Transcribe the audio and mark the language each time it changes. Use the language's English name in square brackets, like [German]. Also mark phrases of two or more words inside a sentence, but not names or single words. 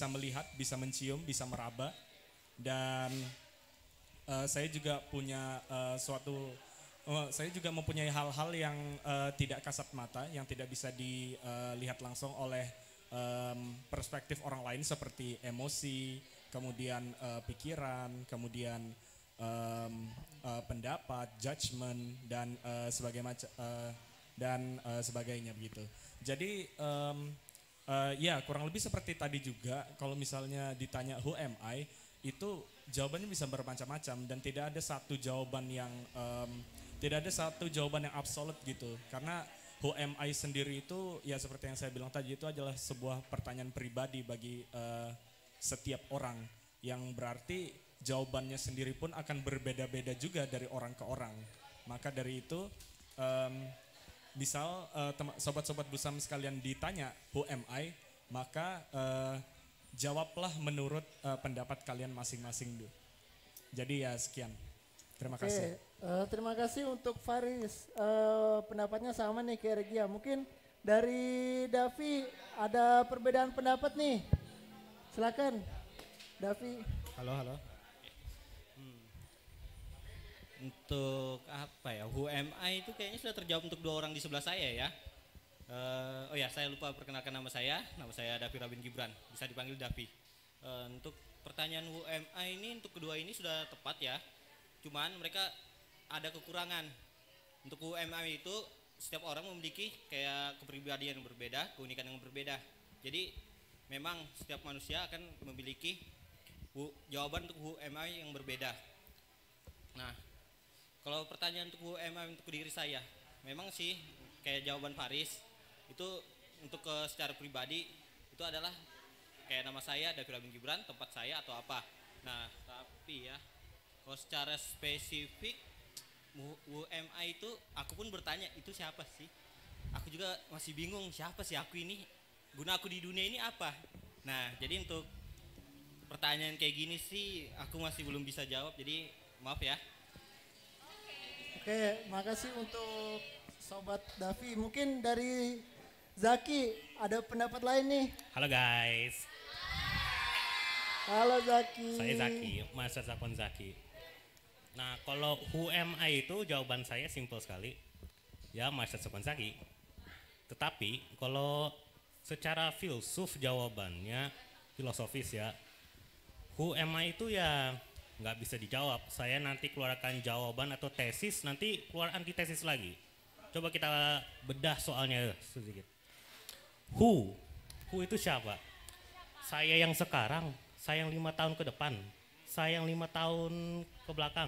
[Indonesian] melihat, bisa mencium, bisa meraba, dan saya juga punya saya juga mempunyai hal-hal yang tidak kasat mata, yang tidak bisa dilihat langsung oleh perspektif orang lain seperti emosi, kemudian pikiran, kemudian pendapat, judgment, dan sebagainya begitu. Jadi ya kurang lebih seperti tadi juga, kalau misalnya ditanya [English] who am I, [Indonesian] itu jawabannya bisa bermacam-macam dan tidak ada satu jawaban yang absolut gitu. Karena [English] who am I [Indonesian] sendiri itu ya seperti yang saya bilang tadi, itu adalah sebuah pertanyaan pribadi bagi setiap orang, yang berarti jawabannya sendiri pun akan berbeda-beda juga dari orang ke orang. Maka dari itu misal sobat-sobat Busam sekalian ditanya [English] who am I, [Indonesian] maka jawablah menurut pendapat kalian masing-masing dulu. Jadi ya sekian. Terima kasih. Terima kasih untuk Faris. Pendapatnya sama nih kayak Regia. Mungkin dari Davi ada perbedaan pendapat nih. Silakan, Davi. Halo. Untuk apa ya, [English] who am I [Indonesian] itu kayaknya sudah terjawab untuk dua orang di sebelah saya ya. Oh ya, saya lupa perkenalkan nama saya Davi Rabin Gibran, bisa dipanggil Davi. Untuk pertanyaan [English] who am I [Indonesian] ini, untuk kedua ini sudah tepat ya. Cuman mereka ada kekurangan. Untuk [English] who am I [Indonesian] itu setiap orang memiliki kayak kepribadian yang berbeda, keunikan yang berbeda. Jadi memang setiap manusia akan memiliki jawaban untuk [English] who am I [Indonesian] yang berbeda. Nah, kalau pertanyaan untuk [English] who am I [Indonesian] untuk diri saya, memang sih kayak jawaban Faris itu untuk secara pribadi itu adalah kayak nama saya Davi Rabin Gibran, tempat saya atau apa. Nah, tapi ya kalau secara spesifik [English] who am I [Indonesian] itu aku pun bertanya itu siapa sih? Aku juga masih bingung siapa sih aku ini, guna aku di dunia ini apa. Nah, jadi untuk pertanyaan kayak gini sih aku masih belum bisa jawab, jadi maaf ya. Oke, makasih untuk Sobat Davi. Mungkin dari Zaki ada pendapat lain nih. Halo guys, Halo Zaki. saya Zaki, Master Zakon Zaki. Nah, kalau [English] who am I [Indonesian] itu jawaban saya simpel sekali. Ya, Master Zakon Zaki. Tetapi kalau secara filsuf jawabannya filosofis ya. [English] Who am I [Indonesian] itu ya nggak bisa dijawab. Saya nanti keluarkan jawaban atau tesis, nanti keluar antitesis lagi. Coba kita bedah soalnya sedikit. Who itu siapa? Saya yang sekarang, saya yang 5 tahun ke depan, saya yang 5 tahun ke belakang.